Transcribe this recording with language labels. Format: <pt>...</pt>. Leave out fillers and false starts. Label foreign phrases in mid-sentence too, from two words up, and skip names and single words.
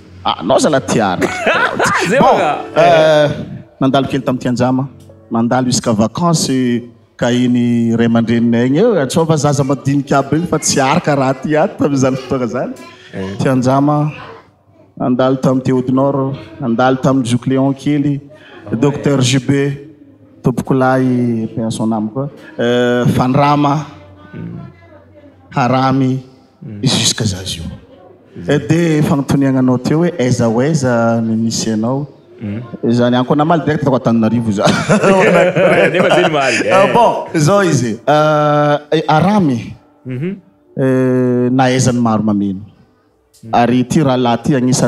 <mg>anao zala tiara nandalo kely tamin'ny Tianjama nandalo</mg> <fr>jusqu'à vacances</fr> <mg>ka iny ray aman-dreninay igny eo atsova zaza madinika aby igny fa tsy araka raha ty ato tamin'izany fotoagna zany Tianjama nandalo tamin'ny Théodore nandalo tamin'ny Jocléon kely docteur JB tompokolahy</mg> <fr>paix à son âme</fr> <mg>koa Fandrama Haramy jusqu'à zazio de fagnotoniagna anao teo hoe aiza oaiza ny misy anao zany anko namaly direct tako Antananarivo za bon zao izy Aramy nahaizany maro mameno ary ty raha lahy ty agnisan'ny</mg>